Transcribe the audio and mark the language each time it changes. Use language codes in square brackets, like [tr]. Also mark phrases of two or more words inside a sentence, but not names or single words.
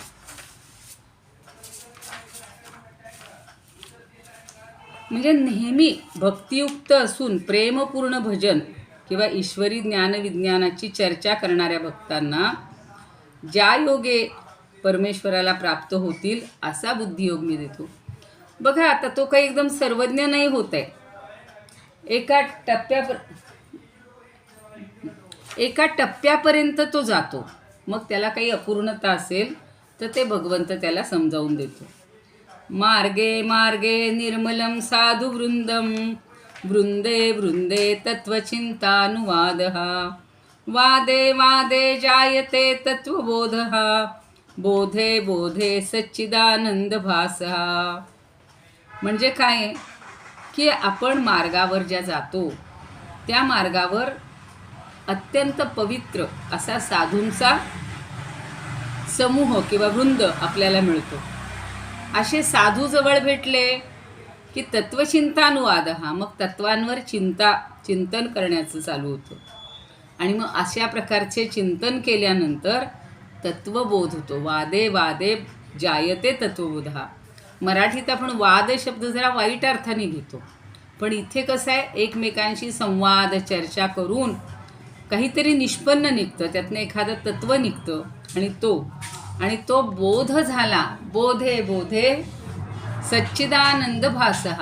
[mr] म्हणजे नेहमी भक्तियुक्त असून प्रेमपूर्ण भजन किंवा ईश्वरी ज्ञानविज्ञानाची चर्चा करणाऱ्या भक्तांना ज्या योगे परमेश्वराला प्राप्त होतील असा बुद्धियोग मी देतो. बघा आता तो काही एकदम सर्वज्ञ नाही होत आहे. एका टप्प्यापर्यंत तो जातो. मग त्याला काही अपूर्णता असेल तर ते भगवंत त्याला समजावून देतो. [sa] मार्गे मार्गे निर्मलम साधु वृंदम वृंदे वृंदे तत्वचिंतानुवादः वादे वादे जायते तत्वबोधः बोधे बोधे सच्चिदानंद भासः. [mr] म्हणजे काय की आपण मार्गावर ज्या जातो त्या मार्गावर अत्यंत पवित्र असा साधूंचा समूह किंवा वृंद आपल्याला मिळतो. असे साधू जवळ भेटले की तत्वचिंतानुवाद मग तत्वांवर चिंतन करण्याचं चालू होतं. आणि मग अशा प्रकारचे चिंतन केल्यानंतर तत्वबोध होतो. [sa] वादे वादे जायते तत्वबोधः. [mr] मराठीत आपण वाद शब्द जरा वाईट अर्थाने घेतो, पण इथे कसं आहे, एकमेकांशी संवाद चर्चा करून काहीतरी निष्पन्न निघतं, त्यातनं एखादं तत्व निघतं आणि तो बोध झाला. [sa] बोधे बोधे सच्चिदानंद भासः.